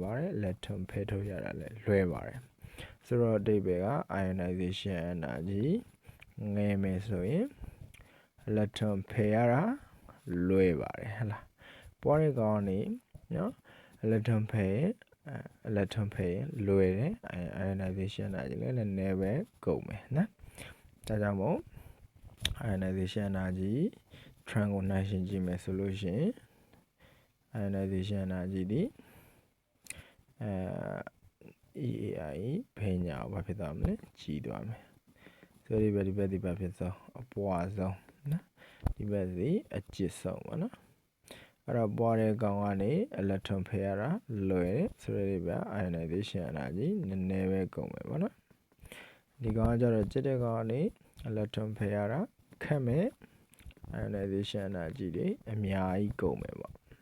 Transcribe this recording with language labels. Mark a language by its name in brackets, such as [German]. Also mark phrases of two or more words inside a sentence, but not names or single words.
[Burmese] ပါတယ်အလက်ထွန်ဖယ်ထုတ်ရတာလည်းလွယ်ပါတယ်ဆိုတော့အဓိပ္ပာယ်က [English] ionization energy [Burmese] ငယ်မယ်ဆိုရင်အလက်ထွန်ဖယ်ရတာလွယ်ပါတယ်ဟလားပေါ်တဲ့ကောင်ကနေနော်အလက်ထွန်ဖယ်လွယ်တယ် [English] ionization energy [Burmese] လည်းနည်းနည်းပဲကုန်မယ်နော်ဒါကြောင့်မို့ [English] ionization energy trend [Burmese] ကိုနှိုင်းယှဉ်ကြည့်မယ်ဆိုလို့ရှိရင် [English] ionization energy [Burmese] ဒီ EAI ဘယ်ညာဘာဖြစ်သွားမလဲကြီးသွားမယ်ဆိုဒီဘက်ဘာဖြစ်ဆုံးအပွားဆုံးနော်ဒီဘက်စီအကျစ်ဆုံးပါနော်အဲ့တော့ပွားတဲ့ကောင်ကနေအလက်ထွန်ဖယ်ရတာလွယ်တယ်ဆိုတဲ့ဗျ [English] ionization energy [Burmese] နည်းနည်းပဲကုန်မယ်ပေါ့နော်ဒီကောင်ကကျတော့ကျစ်တဲ့ကောင်ကနေအလက်ထွန်ဖယ်ရတာခက်မယ် [English] ionization energy [Burmese] တွေအများကြီးကုန်မယ်ပေါ့